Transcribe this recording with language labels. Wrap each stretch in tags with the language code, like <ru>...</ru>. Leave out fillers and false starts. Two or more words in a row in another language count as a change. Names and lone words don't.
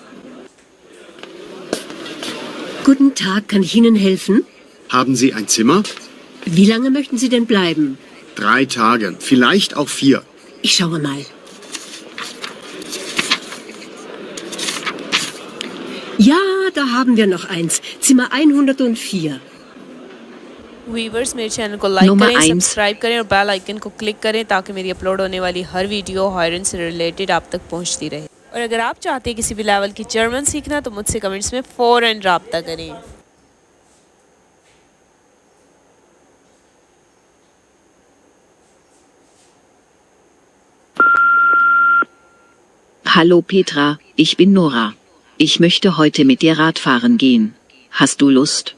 <de>Guten Tag, kann ich Ihnen helfen? Haben Sie ein Zimmer? Wie lange möchten Sie denn bleiben? 3 Tage, vielleicht auch 4. Ich schaue mal. Ja, da haben wir noch eins. Zimmer 104.</de> <hi>व्यूवर्स मेरे चैनल को लाइक करें, सब्सक्राइब करें और</hi> <en>bell icon</en> <hi>को क्लिक करें ताकि मेरी अपलोड होने वाली हर वीडियो हॉरर से रिलेटेड आप तक पहुंचती रहे। और अगर आप चाहते हैं किसी भी लेवल की जर्मन सीखना तो मुझसे कमेंट्स में फ़ौरन राब्ता करें।</hi> <de>Hallo Petra, ich bin Nora. Ich möchte heute mit dir Radfahren gehen. Hast du Lust?</de>